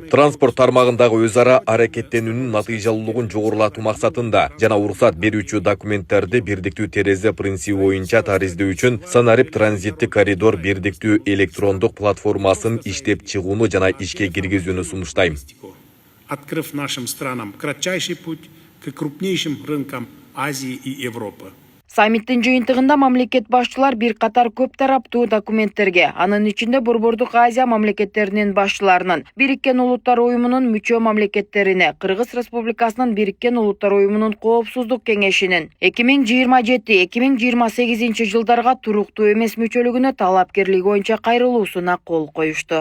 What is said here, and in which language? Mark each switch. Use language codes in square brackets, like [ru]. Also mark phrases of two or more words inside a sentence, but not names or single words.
[ky] Транспорт тармагындагы өз ара аракеттенүүнүн натыйжалуулугун жогорулатуу максатында жана уруксат берүүчү документтерди бирдиктүү терезе принципи боюнча тариздөө үчүн санарип транзиттик коридор бирдиктүү электрондук платформасын иштеп чыгууну жана ишке киргизүүнү сунуштайм. [ru] Открыв нашим странам кратчайший путь к крупнейшим рынкам Азии и Европы. [ky] Саммиттин жыйынтыгында мамлекет башчылар бир катар көп тараптуу документтерге, анын ичинде Борбордук Азия мамлекеттеринин башчыларынын, Бириккен Улуттар Уюмунун мүчө мамлекеттерине, Кыргыз Республикасынын Бириккен Улуттар Уюмунун Коопсуздук Кеңешинин 2027-2028 жылдарга туруктуу эмес мүчөлүгүнө талапкерлиги боюнча кайрылуусуна кол коюшту.